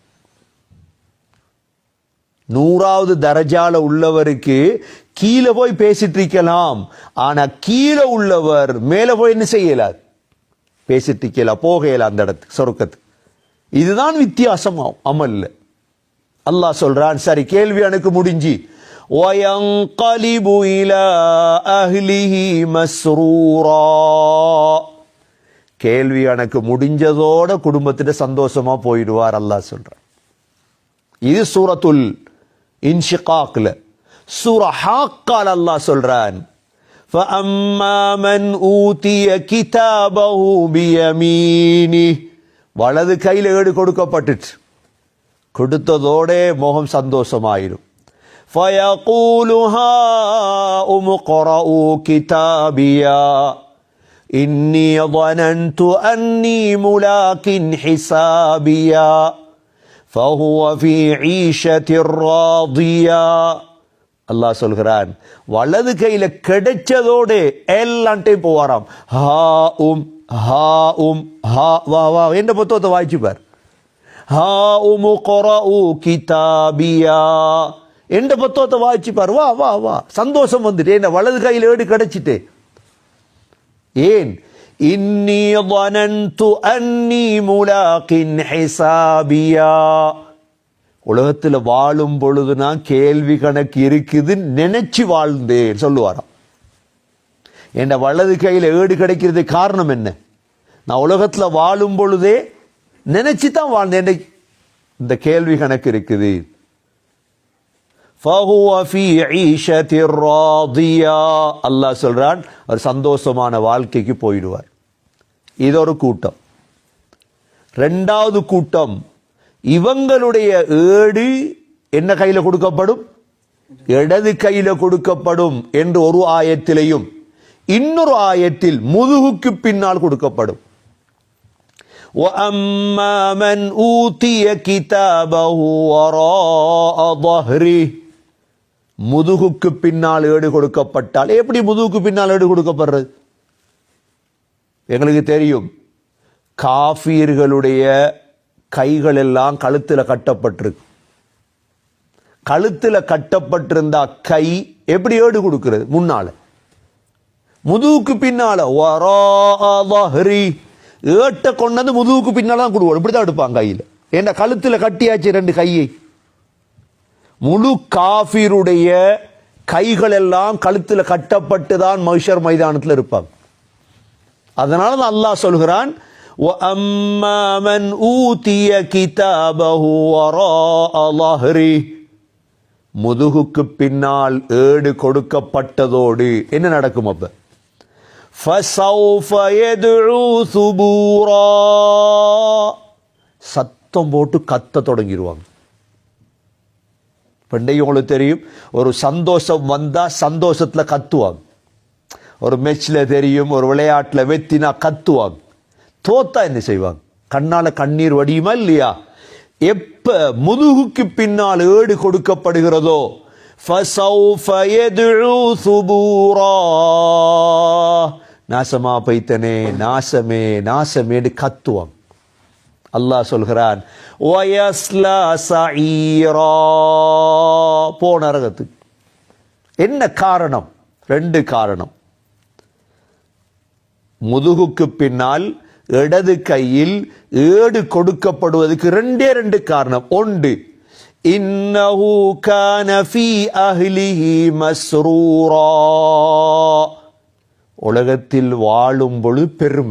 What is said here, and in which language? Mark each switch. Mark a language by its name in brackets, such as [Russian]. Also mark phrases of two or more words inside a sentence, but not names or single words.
[Tamil] 100வது தரஜால உள்ளவருக்கு கீழே போய் பேசிட்டு இருக்கலாம், ஆனா கீழே உள்ளவர் மேல போய் என்ன செய்யலாது, பேசிட்டு இருக்கலாம், போகல அந்த இடத்துக்கு, சொர்க்கத்துக்கு. இதுதான் வித்தியாசமாகும் அமல்ல. அல்லாஹ் சொல்றான், சரி கேள்வி எனக்கு முடிஞ்சு, [Arabic] وَيَنْقَلِبُ إِلَى أَهْلِهِ مَسْرُورًا. [Tamil] கேள்வி எனக்கு முடிஞ்சதோட குடும்பத்திட்ட சந்தோஷமா போயிடுவார் அல்லாஹ் சொல்றான். இது சூரத்துல் இன்ஷிகாக்ல. சூரா ஹாக்கால் அல்லாஹ் சொல்றான், [Arabic] فَأَمَّا مَنْ أُوتِيَ كِتَابَهُ بِيَمِينِهِ. [Tamil] வலது கையில் ஏடு கொடுக்கப்பட்டுச்சு, கொடுத்ததோட முகம் சந்தோஷமாயிரும். [Arabic] فَيَقُولُ هَاؤُمُ اقْرَءُوا كِتَابِيَهْ إِنِّي ظَنَنْتُ أَنِّي مُلَاقٍ حِسَابِيَهْ فَهُوَ فِي عِيشَةٍ رَاضِيَةٍ. [Tamil] அல்லாஹ் சொல்கிறான், வலது கையில கிடைச்சதோட எல்லான்ட்டையும் போவாராம். [Arabic] هاؤم هاؤم [Tamil] ஹா வா வா என்ற புத்தகத்தை வாய்ச்சிப்பார். [Arabic] هاؤم اقرءوا كتابيه [Tamil] என்ற புத்தகத்தை வாய்ச்சிப்பார். வா வா வா, சந்தோஷம் வந்துட்டு, என்ன வலது கையில் ஏடு கிடைச்சிட்டு. [Arabic] ஏன்? இன்னி ظننت أني ملاق حسابيا. [Tamil] உலகத்தில் வாழும் பொழுது நான் கேள்வி கணக்கு இருக்குது நினைச்சு வாழ்ந்தேன் சொல்லுவாராம். என் வலது கையில் ஏடு கிடைக்கிறது காரணம் என்ன? நான் உலகத்தில் வாழும் பொழுதே நினைச்சு தான் வாழ்ந்தேன், இந்த கேள்வி கணக்கு இருக்குது. [Arabic] فَهُوَ فِي عِيشَةٍ رَاضِيَةٍ. [Tamil] அல்லாஹ் சொல்றான், அவர் சந்தோஷமான வாழ்க்கைக்கு போயிடுவார். இது ஒரு கூட்டம். இரண்டாவது கூட்டம் இவங்களுடைய ஏடு என்ன கையில கொடுக்கப்படும்? இடது கையில கொடுக்கப்படும் என்று ஒரு ஆயத்திலையும், இன்னொரு ஆயத்தில் முதுகுக்கு பின்னால் கொடுக்கப்படும். [Arabic] وَأَمَّا مَنْ أُوتِيَ كِتَابَهُ وَرَاءَ ظَهْرِهِ [Tamil] முதுகுக்கு பின்னால் ஏடு கொடுக்கப்பட்டால், எப்படி முதுகுக்கு பின்னால் ஏடு கொடுக்கப்படுறது? எங்களுக்கு தெரியும், காஃபிர்களுடைய கைகள் எல்லாம் கழுத்தில் கட்டப்பட்டிருக்கு. கழுத்தில் கட்டப்பட்டிருந்தா கை எப்படி ஏடு கொடுக்கிறது? முன்னால, முதுகுக்கு பின்னால. ஏட்ட கொண்டது முதுகுக்கு பின்னால தான் கொடுவோம். இப்படிதான் எடுப்பாங்க கையில். ஏன்னா கழுத்தில் கட்டியாச்சு ரெண்டு கையை. முழு காஃபிருடைய கைகள் எல்லாம் கழுத்தில் கட்டப்பட்டு தான் மஹ்ஷர் மைதானத்தில் இருப்பாங்க. அதனால தான் அல்லாஹ் சொல்கிறான், [Arabic] وَأَمَّا مَنْ أُوتِيَ كِتَابَهُ وَرَاءَ ظَهْرِهِ [Tamil] முதுகுக்கு பின்னால் ஏடு கொடுக்கப்பட்டதோடு என்ன நடக்கும்? அப்ப [Arabic] فَسَوْفَ يَدْعُو ثُبُورًا [Tamil] சத்தம் போட்டு கத்த தொடங்கிடுவாங்க. பண்டைய உங்களுக்கு தெரியும், ஒரு சந்தோஷம் வந்தா சந்தோஷத்துல கத்துவாங்க. ஒரு மேட்ச்ல தெரியும், ஒரு விளையாட்டுல வெத்தினா கத்துவாங்க. தோத்தா என்ன செய்வாங்க? கண்ணால கண்ணீர் வடியுமா இல்லையா? எப்ப முதுகுக்கு பின்னால் ஏடு கொடுக்கப்படுகிறதோ, [Arabic] فَسَوْفَ يَدْعُو ثُبُورًا [Tamil] நாசமா பைத்தனே, நாசமே நாசமே கத்துவாங்க. அல்லாஹ் சொல்கிறான், [Arabic] وَيَصْلَى سَعِيرًا [Tamil] போன நரகத்துக்கு. என்ன காரணம்? ரெண்டு காரணம். முதுகுக்கு பின்னால் இடது கையில் ஏடு கொடுக்கப்படுவதற்கு ரெண்டு காரணம். ஒன்று, [Arabic] إنه كان في أهله مسرورا [Tamil] உலகத்தில் வாழும் பொழுது பெருமை.